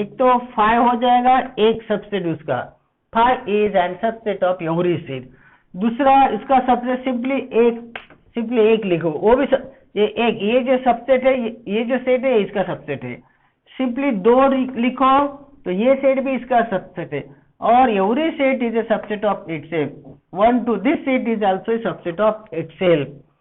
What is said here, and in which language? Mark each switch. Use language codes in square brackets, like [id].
[hi] एक तो phi हो जाएगा, एक सबसेट उसका [en] phi is an subset of every set। [hi] दूसरा इसका सबसेट सिंपली एक लिखो, वो भी ये जो सबसेट है, ये जो सेट है इसका सबसेट है। सिंपली 2 लिखो तो ये सेट भी इसका सबसेट है। [en] और every set is a subset of itself। 1 2, this set is also a subset of itself।